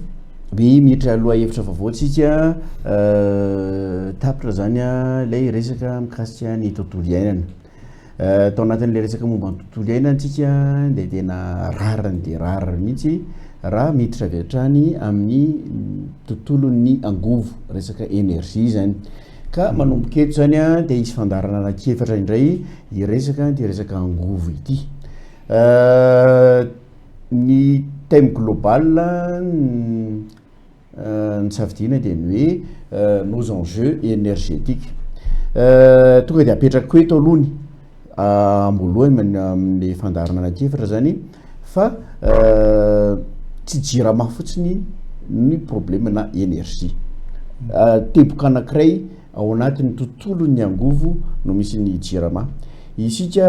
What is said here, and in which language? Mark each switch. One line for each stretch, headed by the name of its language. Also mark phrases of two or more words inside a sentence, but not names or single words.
Malagasy: miditra aloha hevitra vavaotsika tapitra zany a ilay resaka mikasika ny tontolo iainana tao anatin'ilay resaka momba ny tontolo iainana antsika dia tena rariny dia rariny mihitsy raha miditra avy hatrany amin'ny tontolon'ny angovo resaka énergie zany ka manomboka eto zany a dia isy fandarana anankiefatra indray iresaka dia resaka angovo ity ny
French: thème global
Malagasy: ny safidiana dia ny hoe
French: nos enjeux énergétiques
Malagasy: tonga dia apetraka eto alohany ambolohany amin'ny fandarana anankiefatra zany fa tsy jirama fotsiny ny problème na énergie teboka anankiray ao anatin'ny tontolon'ny angovo no misy ny jirama isika